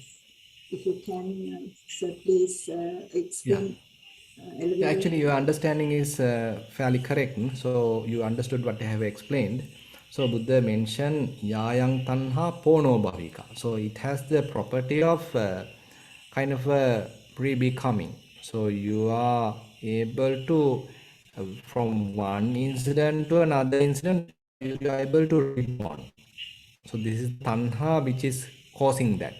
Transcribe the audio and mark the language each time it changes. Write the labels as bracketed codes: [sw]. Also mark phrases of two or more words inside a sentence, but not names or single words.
[en] If you can, sir, please explain. Yeah, actually, your understanding is fairly correct. So you understood what I have explained. So Buddha mentioned [pi] yayang tanha pono bhavika. [en] So it has the property of kind of a re-becoming. So you are able to, from one incident to another incident, you are able to reborn. So this is tanha which is causing that.